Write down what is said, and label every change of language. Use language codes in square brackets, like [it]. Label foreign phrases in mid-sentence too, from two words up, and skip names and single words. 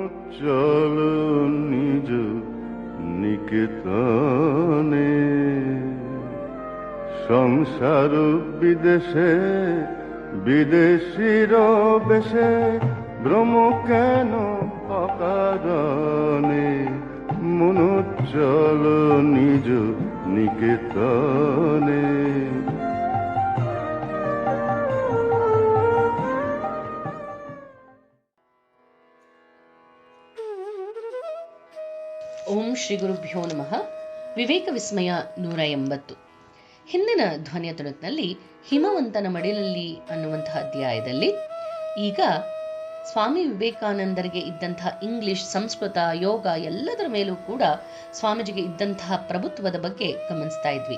[bn] চলো নিজ নিকেতনে, সংসার বিদেশে বিদেশির বেশে, ভ্রম কেন অকারণে, মন চলো নিজ নিকেতনে। [kn] ಓಂ ಶ್ರೀ ಗುರುಭ್ಯೋ ನಮಃ. ವಿವೇಕ ವಿಸ್ಮಯ 180. ಹಿಂದಿನ ಧ್ವನಿಯ ತುಣುಕಿನಲ್ಲಿ ಹಿಮವಂತನ ಮಡಿಲಲ್ಲಿ ಅನ್ನುವಂತಹ ಅಧ್ಯಾಯದಲ್ಲಿ ಈಗ ಸ್ವಾಮಿ ವಿವೇಕಾನಂದರಿಗೆ ಇದ್ದಂತಹ ಇಂಗ್ಲಿಷ್, ಸಂಸ್ಕೃತ, ಯೋಗ ಎಲ್ಲದರ ಮೇಲೂ ಕೂಡ ಸ್ವಾಮೀಜಿಗೆ ಇದ್ದಂತಹ ಪ್ರಭುತ್ವದ ಬಗ್ಗೆ ಗಮನಿಸ್ತಾ ಇದ್ವಿ.